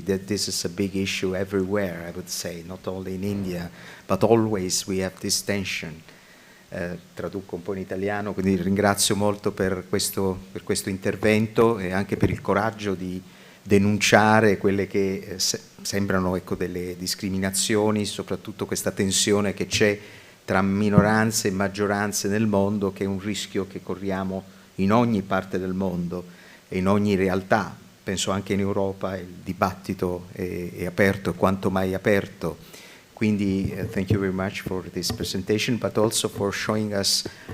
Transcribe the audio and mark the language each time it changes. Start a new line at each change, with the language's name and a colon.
English: That this is a big issue everywhere, I would say, not only in India, but always we have this tension.
Italian: Traduco un po' in italiano, quindi ringrazio molto per questo intervento e anche per il coraggio di denunciare quelle che sembrano delle discriminazioni, soprattutto questa tensione che c'è tra minoranze e maggioranze nel mondo, che è un rischio che corriamo in ogni parte del mondo e in ogni realtà. Penso anche in Europa il dibattito è aperto, quanto mai aperto.
English: Quindi, thank you very much for this presentation, but also for showing us